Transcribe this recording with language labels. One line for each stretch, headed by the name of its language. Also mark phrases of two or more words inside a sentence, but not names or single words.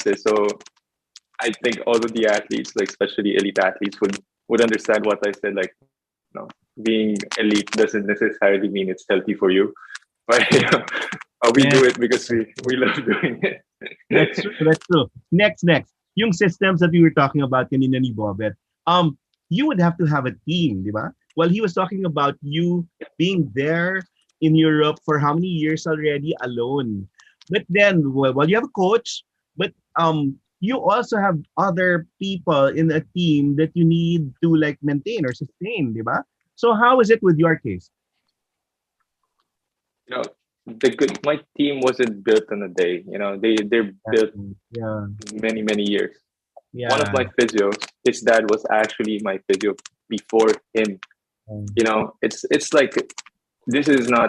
English: So I think all of the athletes, like especially elite athletes, would understand what I said. Like, being elite doesn't necessarily mean it's healthy for you. But we do it because we love doing it. That's true. Next. Yung systems that we were talking about
Filipino: kanina ni Bobet.
English: You would have to have a team,
Filipino: di ba?
English: Well, he was talking about you being there in Europe for how many years already alone. But then, well, you have a coach, but you also have other people in a team that you need to like maintain or sustain,
Filipino: di ba?
English: So how is it with your case? My team wasn't built in a day. They're built many years. Yeah. One of my physios, his dad was actually my physio before him. It's like this is not.